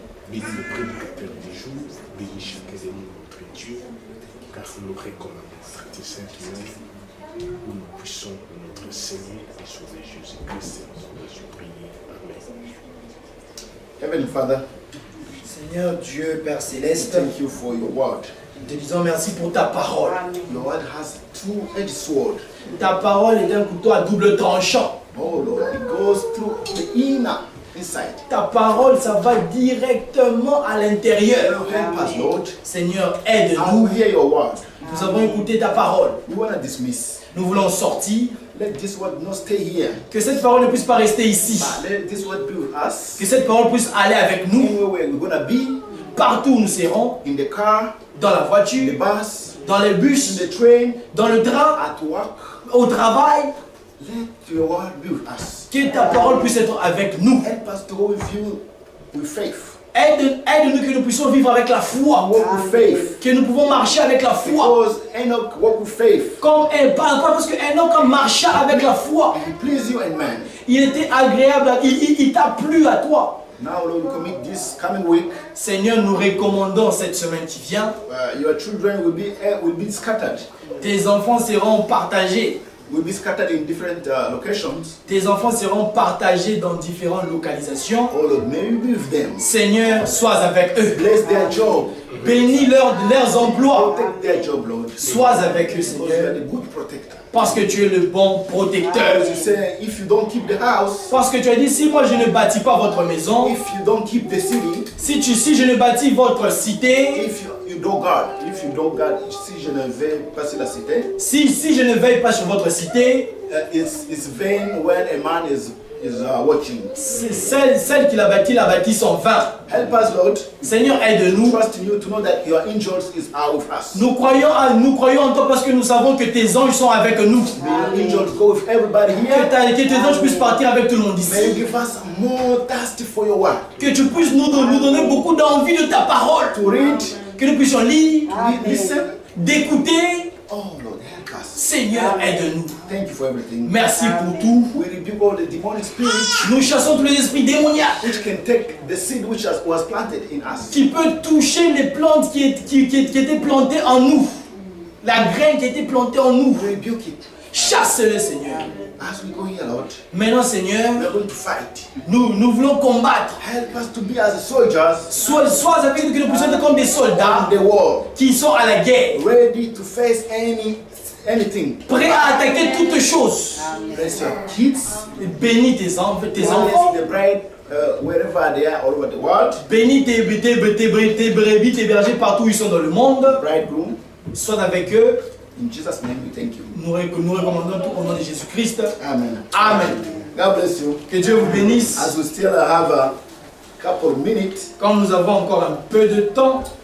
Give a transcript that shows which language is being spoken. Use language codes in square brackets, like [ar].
[fr] Bénis le prédicateur du jour, bénis chacun de nous, notre Dieu, car nous recommandons notre Saint-Nom, où nous puissions pour notre Seigneur et Sauveur Jésus-Christ, nous Jésus prier. Amen. [en] Heavenly Father, [fr] Seigneur Dieu, Père Céleste, [en] thank you for your word. [fr] nous te disons merci pour ta parole. [en] Your word has two-edged sword. [fr] Ta parole est un couteau à double tranchant. [en] Oh Lord, it goes through the inner, inside. [fr] Ta parole, ça va directement à l'intérieur. [en] Help us, Lord. [fr] Seigneur, [en] I [fr] aide-nous. [en] will hear your word. [fr] Nous avons écouté ta parole. [en] We want to dismiss. [fr] Nous voulons sortir. [en] Let this word not stay here. [fr] Que cette parole ne puisse pas rester ici. [en] But let this word be with us. [fr] Que cette parole puisse aller avec nous. [en] Anywhere we're going to be, [fr] Partout où nous serons. [en] in the car, [fr] Dans la [en] in the [fr] voiture, [en] bus, [fr] dans les [en] in [fr] bus, [en] the train, [fr] dans le train, [en] at work. [fr] au travail. [en] Let your word be with us. [fr] Que ta parole puisse être avec nous. [en] Help us to go with you with faith. [fr] Aide-nous que nous puissions vivre avec la foi. [en] Walk with faith. [fr] Que nous pouvons marcher avec la foi. [en] Because Enoch walked with faith. [fr] Comme parce que Enoch marcha avec la foi. [en] He pleased you and man. [fr] Il était agréable, il t'a plu à toi. [en] Now, Lord, we commit this coming week. [fr] Seigneur, nous recommandons cette semaine qui vient. [en] Your children will be scattered. [fr] Tes enfants seront partagés. [en] Will be scattered in different locations. [fr] Tes enfants seront partagés dans différentes localisations. [en] Oh Lord, may you be with them. [fr] Seigneur, sois avec eux. [en] Bless their job. [fr] Bénis leurs emplois. [en] Protect their job, Lord. [fr] Sois avec eux, [en] Because you are [fr] Seigneur. [en] the good protector. [fr] Parce que tu es le bon protecteur. [en] As you say, if you don't keep the house, [fr] Parce que tu as dit, si moi je ne bâtis pas votre maison, [en] if you don't keep the city, [fr] si je ne bâtis votre cité, [en] if you don't guard, [fr] si je ne vais pas sur la cité, si je ne veille pas sur votre cité, [en] it's vain when a man is watching. [fr] celle qui l'a bâti sans vain. [en] Help us, Lord. [fr] Seigneur, aide-nous. [en] Trust in you to know that your angels are with us. [fr] Nous croyons en toi parce que nous savons que tes anges sont avec nous. [en] May your angels go with everybody here. [fr] Que tes anges puissent partir avec tout le monde [en] May [fr] ici. [en] you give us more thirst for your word. [fr] Que tu puisses nous donner beaucoup d'envie de ta parole. [en] To read, [fr] que nous puissions lire, [en] listen. [fr] d'écouter. [en] Oh Lord, help us. [fr] Seigneur, aide-nous. [en] Thank you for everything. [fr] Merci pour tout. [en] We rebuke all the demonic spirits [fr] Nous chassons tous les esprits démoniaques [en] which can take the seed which was planted in us. [fr] qui peut toucher les plantes qui étaient plantées en nous. La graine qui était plantée en nous. [en] We rebuke it. [fr] Chasse-le, Seigneur. [en] As we go here, Lord, [fr] Maintenant, Seigneur, [en] we are going to fight. [fr] nous voulons combattre. [en] Help us to be as soldiers [fr] Sois avec nous que nous puissions être comme des soldats [en] in the war, [fr] qui sont à la guerre, [en] ready to face anything. [fr] prêts à attaquer toutes choses. [en] Bless your kids. [fr] Bénis tes enfants, [en] Bless the bride wherever they are all over the world. [fr] bénis tes brebis, tes bergers partout où ils sont dans le monde. [en] Bridegroom. [fr] Sois avec eux. [en] In Jesus' name we thank you. [fr] Nous recommandons tout au nom de Jésus-Christ. [en] Amen. [fr] Amen. [en] God bless you. [fr] Que Dieu vous bénisse. [en] As we still have a couple of minutes, [fr] Comme nous avons encore un peu de temps,